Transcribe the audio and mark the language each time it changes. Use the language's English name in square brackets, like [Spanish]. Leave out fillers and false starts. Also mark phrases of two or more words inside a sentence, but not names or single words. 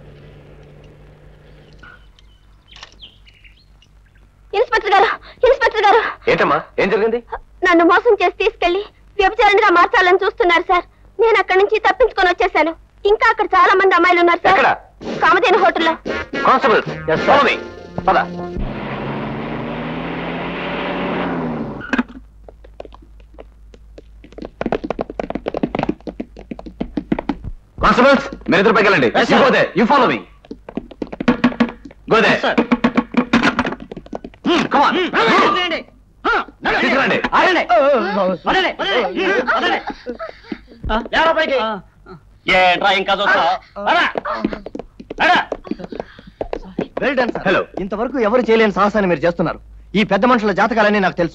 [Telugu] ఇన్స్పెక్టర్ గారు, ఇన్స్పెక్టర్ గారు. ఏంటమ్మా, ఏం జరిగింది? నన్ను మోసం చేసి తీసుకెళ్లి వ్యభిచారణగా మార్చాలని చూస్తున్నారు సార్. నేను అక్కడి నుంచి తప్పించుకొని వచ్చేసాను. ఇంకా అక్కడ చాలా మంది అమ్మాయిలు ఉన్నారు సార్. కామధేను హోటల్లో. కానిస్టేబుల్, [English] follow me. [Telugu] పద. కానిస్టేబుల్స్, మీరిద్దరు పైకి వెళ్ళండి. [English] You follow me. Go there. Come on. [Telugu] తీసుకురండి. ఏంట్రా ఇంకా చూస్తా? హలో, ఇంతవరకు ఎవరు చేయలేని సాహసాన్ని మీరు చేస్తున్నారు. ఈ పెద్ద మనుషుల జాతకాలన్నీ నాకు తెలుసు.